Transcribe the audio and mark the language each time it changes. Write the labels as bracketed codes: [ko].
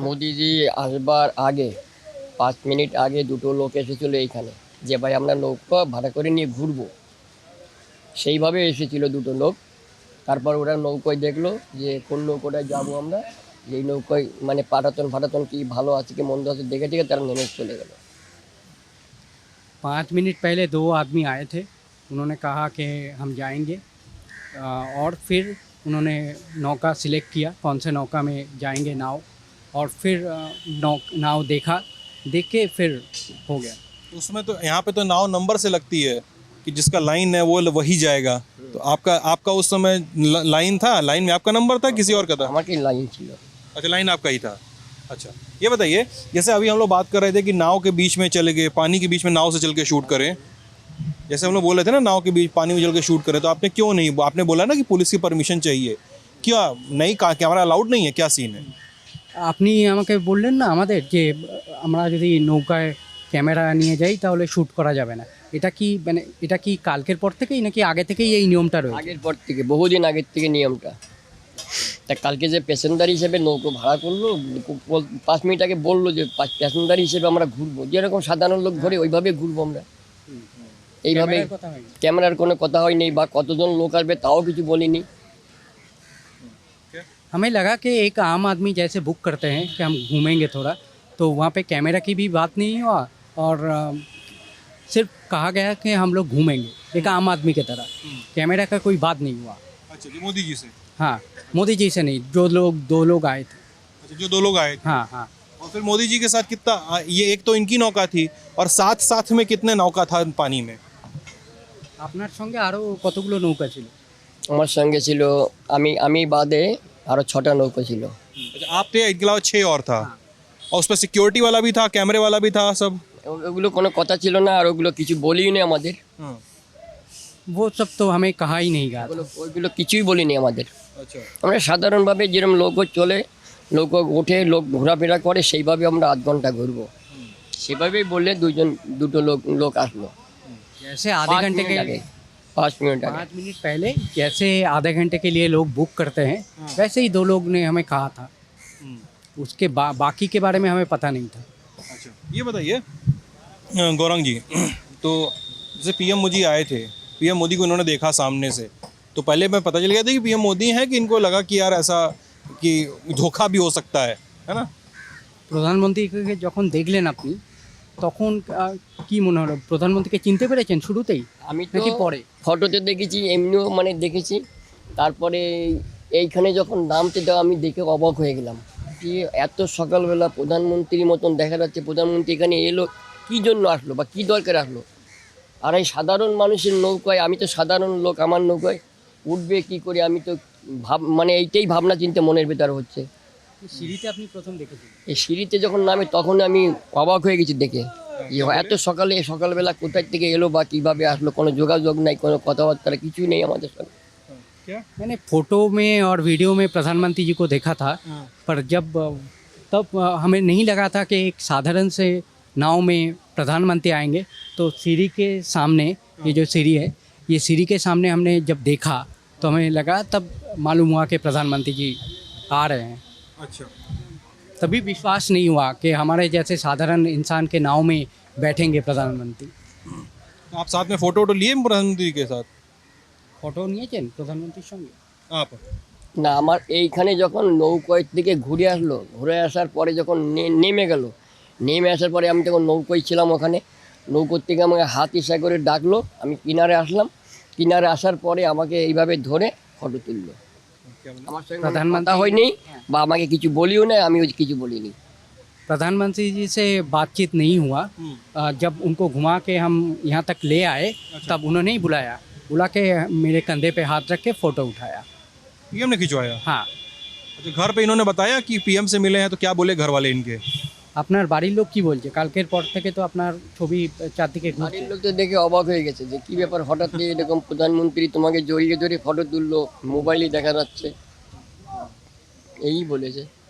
[bn] মোদিজি আসবার আগে 5 মিনিট আগে দুটো লোক এসেছিল এইখানে, যে ভাই আমরা নৌকা ভাড়া করে নিয়ে ঘুরবো। সেইভাবে এসেছিল দুটো লোক। তারপর ওরা নৌকায় দেখলো যে কোন নৌকাটায় যাবো আমরা, যেই নৌকায় মানে পাটাতন কি ভালো আছে কি মন্দ আছে দেখে তারা নেমে চলে গেল। [hi] 5 मिनट पहले 2 आदमी आए थे, उन्होंने कहा कि हम जाएंगे और फिर उन्होंने नौका सिलेक्ट किया, कौन से नौका में जाएंगे नाव, और फिर नाव देख के फिर हो गया। उसमें तो यहाँ पे तो नाव नंबर से लगती है कि जिसका लाइन है वो वही जाएगा, तो आपका उस समय लाइन था, लाइन में आपका नंबर था किसी और का था? हमारी लाइन [bn] ছিল। [hi] अच्छा, लाइन आपका ही था। अच्छा, ये बताइए, जैसे अभी हम लोग बात कर रहे थे कि नाव के बीच में चले गए, पानी के बीच में नाव से चल के शूट करें, जैसे हम लोग बोल रहे थे ना नाव के बीच पानी में चल के शूट करें, तो आपने क्यों नहीं, आपने बोला ना कि पुलिस की परमिशन चाहिए, क्या नहीं, कैमरा अलाउड नहीं है, क्या सीन है? [bn] আপনি আমাকে বললেন না আমাদের যে আমরা যদি নৌকায় ক্যামেরা নিয়ে যাই তাহলে শ্যুট করা যাবে না, এটা কি কালকের পর থেকেই নাকি আগে থেকেই এই নিয়মটা রয়েছে? আগের পর থেকে, বহুদিন আগের থেকে নিয়মটা। তা কালকে যে প্যাসেঞ্জার হিসেবে নৌকো ভাড়া করলো, 5 মিনিট আগে বললো যে প্যাসেঞ্জার হিসেবে আমরা ঘুরবো, যেরকম সাধারণ লোক ঘুরে ওইভাবে ঘুরবো আমরা। এইভাবে ক্যামেরার কোনো কথা হয়নি, বা কতজন লোক আসবে তাও কিছু বলিনি। [hi] हमें लगा कि एक आम आदमी जैसे बुक करते हैं कि हम घूमेंगे थोड़ा, तो वहाँ पे कैमरा की भी बात नहीं हुआ और सिर्फ कहा गया कि हम लोग घूमेंगे एक आम आदमी की तरह। कैमरा का कोई बात नहीं हुआ। अच्छा जी, मोदी जी से। हाँ, मोदी जी से नहीं, जो लोग 2 लोग आए थे। अच्छा, जो 2 लोग आए थे। हाँ हाँ। और फिर मोदी जी के साथ कितना ये एक तो इनकी नौका थी और साथ साथ में कितने नौका था पानी में? [bn] আপনার সঙ্গে আরও কতগুলো নৌকা ছিল? আমার সঙ্গে ছিল আমি বাদে আরও 6টা নৌকা ছিল। [hi] अच्छा, आप थे, इनके अलावा 6 और था। और उस पर सिक्योरिटी वाला भी था, कैमरे वाला भी था सब। [bn] ওগুলো কোনো কথা ছিল না, আর ওগুলো কিছু বলিনি আমাদের। [hi] वो सब तो हमें कहा ही नहीं गया था। [bn] ওইগুলো কিছুই বলিনি আমাদের। [hi] अच्छा, [bn] আমরা সাধারণভাবে যেরকম নৌকো চলে, নৌকো ওঠে, লোক ঘোরাফেরা করে, সেইভাবে আমরা আধ ঘন্টা ঘুরবো। সেভাবেই বললে দুটো লোক আসলো। [hi] जैसे आधे घंटे के [bn] 5 মিনিট আগে। [hi] 5 मिनट पहले जैसे आधे घंटे के लिए लोग बुक करते हैं, वैसे ही 2 लोग ने हमें कहा था। उसके बाकी के बारे में हमें पता नहीं था। अच्छा, ये बताइए गौरंग जी, तो जैसे पीएम मोदी आए थे, पीएम मोदी को उन्होंने देखा सामने से, तो पहले मैं पता चल गया था कि पीएम मोदी हैं, कि इनको लगा कि यार ऐसा कि धोखा भी हो सकता है ना? [bn] প্রধানমন্ত্রীকে যখন দেখলেন আপনি, তখন কি মনে হলো? প্রধানমন্ত্রীকে চিনতে পেরেছেন শুরুতেই আমি তো নাকি পরে? ফটোতে দেখেছি, এমনিও মানে দেখেছি। তারপরে এইখানে যখন নামতে দেওয়া, আমি দেখে অবাক হয়ে গেলাম যে এত সকালবেলা প্রধানমন্ত্রীর মতন দেখা যাচ্ছে। প্রধানমন্ত্রী এখানে এলো কী জন্য আসলো বা কী দরকার আসলো? আর এই সাধারণ মানুষের নৌকায়, আমি তো সাধারণ লোক, আমার নৌকায় উঠবে কী করে? আমি তো মানে এইটাই ভাবনা চিন্তা মনের ভেতর হচ্ছে। সিঁড়িতে আপনি প্রথম দেখেছেন? এই সিঁড়িতে যখন নামে তখন আমি অবাক হয়ে গেছি দেখে যে এত সকালবেলা কোথায় থেকে এলো বা কীভাবে আসলো? কোনো যোগাযোগ নাই, কোনো কথাবার্তা কিছুই নেই আমাদের সঙ্গে। [hi] क्या? मैंने फोटो में और वीडियो में प्रधानमंत्री जी को देखा था, पर तब हमें नहीं लगा था कि एक साधारण से नाव में प्रधानमंत्री आएंगे। तो सीढ़ी के सामने, ये जो सीढ़ी है, ये सीढ़ी के सामने हमने जब देखा तो हमें लगा, तब मालूम हुआ कि प्रधानमंत्री जी आ रहे हैं। अच्छा, तभी विश्वास नहीं हुआ कि हमारे जैसे साधारण इंसान के नाव में बैठेंगे प्रधानमंत्री। तो आप साथ में फोटो लिए प्रधानमंत्री के साथ? [bn] ফটো নিয়েছেন প্রধানমন্ত্রীর সঙ্গে? [hi] आप? [bn] না, আমার এইখানে যখন নৌকোয় থেকে ঘুরে আসলো, ঘুরে আসার পরে যখন নেমে গেল, নেমে আসার পরে আমি তখন নৌকোয় ছিলাম ওখানে। নৌকোর থেকে আমাকে হাত ইশারা করে ডাকলো, আমি কিনারে আসলাম। কিনারে আসার পরে আমাকে এইভাবে ধরে ফটো তুললো। আমার সঙ্গে প্রধানমন্ত্রী হয়নি বা আমাকে কিছু বলিও না, আমিও কিছু বলিনি। [hi] प्रधानमंत्री जी से बातचीत नहीं हुआ। जब उनको घुमा के हम यहाँ तक ले आए, तब उन्होंने ही बुला के मेरे कंधे पे हाथ रख के फ़ोटो उठाया। पीएम ने खिंचवाया? हाँ। अच्छा, घर पे इन्होंने बताया कि पीएम से मिले हैं, तो क्या बोले घर वाले इनके? [bn] আপনার বাড়ির লোক কি বলছে? কালকের পর থেকে তো আপনার ছবি চারদিকে ঘুরছে। বাড়ির লোক তো দেখে অবাক হয়ে গেছে যে কী ব্যাপার, হঠাৎ এরকম প্রধানমন্ত্রী তোমাকে জড়িয়ে ধরে ফটো তুললো, মোবাইলে দেখা যাচ্ছে, এই বলেছে।